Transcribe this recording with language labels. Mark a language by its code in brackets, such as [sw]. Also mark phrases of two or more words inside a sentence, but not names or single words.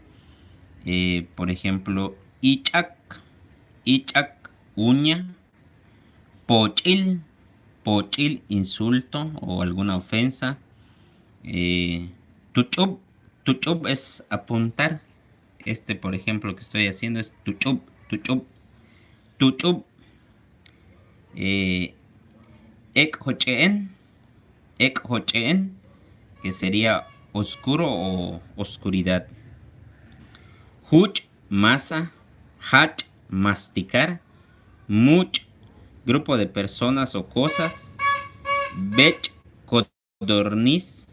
[es] Por ejemplo, Ichak, uña. Pochil, insulto o alguna ofensa. Tuchub, es apuntar. Por ejemplo, que estoy haciendo es tuchub, tuchub, tuchub. Eh, Ekhocheen, que sería oscuro o oscuridad. Huch, masa. Hach, masticar. Much, grupo de personas o cosas. Bech, codorniz.